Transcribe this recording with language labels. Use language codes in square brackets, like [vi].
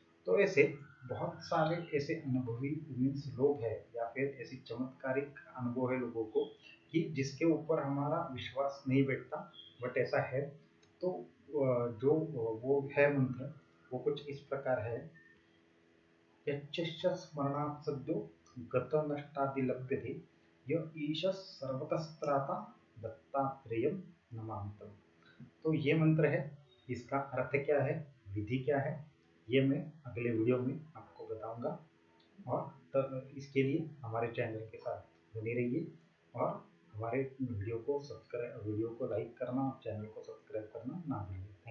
[hi] तो ऐसे बहुत सारे ऐसे अनुभवी मीन्स लोग हैं, या फिर ऐसी चमत्कारिक अनुभव है लोगों को कि जिसके ऊपर हमारा विश्वास नहीं बैठता, बट ऐसा है। तो जो वो है मंत्र, वो कुछ इस प्रकार है। [sa] यच्च स्मरणात् सद्यो गतनष्टादिलभ्यते, य ईशः सर्वतस्त्राता दत्तात्रेयं नमामितम्। [hi] तो ये मंत्र है, इसका अर्थ क्या है, विधि क्या है, ये मैं अगले वीडियो में आपको बताऊंगा। और इसके लिए हमारे चैनल के साथ बने रहिए, और हमारे वीडियो को लाइक करना और चैनल को सब्सक्राइब करना ना भूलें।